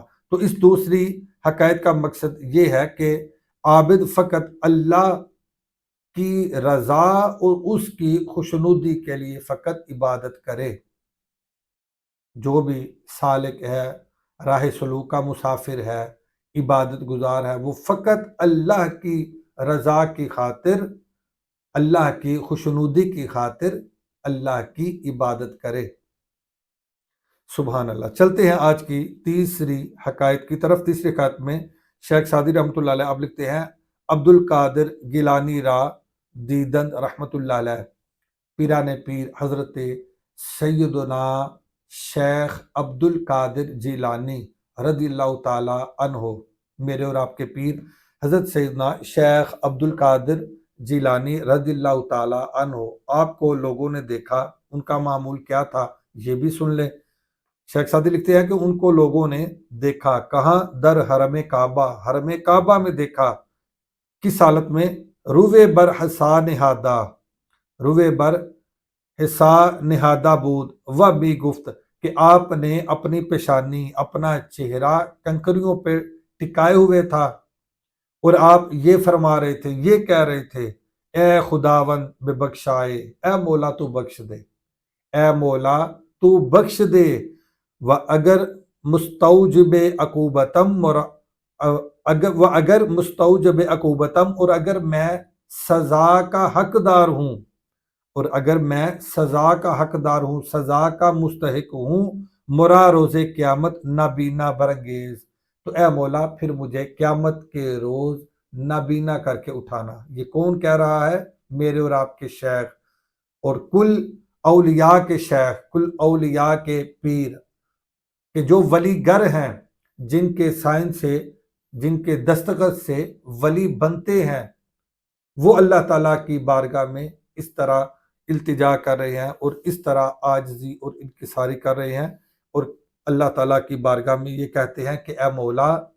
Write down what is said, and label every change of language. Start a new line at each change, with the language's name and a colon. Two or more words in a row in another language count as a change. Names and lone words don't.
Urdu: تو اس دوسری حکایت کا مقصد یہ ہے کہ عابد فقط اللہ کی رضا اور اس کی خوشنودی کے لیے فقط عبادت کرے، جو بھی سالک ہے، راہ سلوک کا مسافر ہے، عبادت گزار ہے، وہ فقط اللہ کی رضا کی خاطر، اللہ کی خوشنودی کی خاطر اللہ کی عبادت کرے۔
Arabic: سبحان اللہ۔
Urdu: چلتے ہیں آج کی تیسری حکایت کی طرف۔ تیسری حکایت میں شیخ سعدی رحمۃ اللہ علیہ آپ لکھتے ہیں،
Persian: عبد القادر گیلانی را دیدن
Urdu: رحمۃ اللہ علیہ، پیران پیر حضرت سیدنا شیخ عبد القادر جیلانی رضی اللہ تعالی عنہ، میرے اور آپ کے پیر حضرت سیدنا شیخ عبد القادر جیلانی رضی اللہ تعالی عنہ، آپ کو لوگوں نے دیکھا، ان کا معمول کیا تھا یہ بھی سن لیں۔ شیخ سعدی لکھتے ہیں کہ ان کو لوگوں نے دیکھا، کہاں،
Persian: در حرم کعبہ،
Urdu: حرم کعبہ میں دیکھا، کس حالت میں،
Persian: روے بر حسا نہادہ، روے بر حسا نہادہ بود و بھی گفت،
Urdu: کہ آپ نے اپنی پیشانی اپنا چہرہ کنکریوں پہ ٹکائے ہوئے تھا اور آپ یہ فرما رہے تھے، یہ کہہ رہے تھے،
Persian: اے خداوند بے بخشائے،
Urdu: اے مولا تو بخش دے، اے مولا تو بخش دے،
Persian: و اگر مستوجب عقوبتم
Urdu: اور اگر
Persian: مستوجب عقوبتم،
Urdu: اور اگر میں سزا کا حقدار ہوں، اور اگر میں سزا کا حقدار ہوں، سزا کا مستحق ہوں،
Persian: مرا روز قیامت نابینا برانگیز،
Urdu: تو اے مولا پھر مجھے قیامت کے روز نابینا کر کے اٹھانا۔ یہ کون کہہ رہا ہے؟ میرے اور آپ کے شیخ اور کل اولیاء کے شیخ، کل اولیاء کے پیر، کہ جو ولی گر ہیں، جن کے سائن سے، جن کے دستخط سے ولی بنتے ہیں، وہ اللہ تعالیٰ کی بارگاہ میں اس طرح التجا کر رہے ہیں اور اس طرح عاجزی اور انکساری کر رہے ہیں، اور اللہ تعالیٰ کی بارگاہ میں یہ کہتے ہیں کہ اے مولا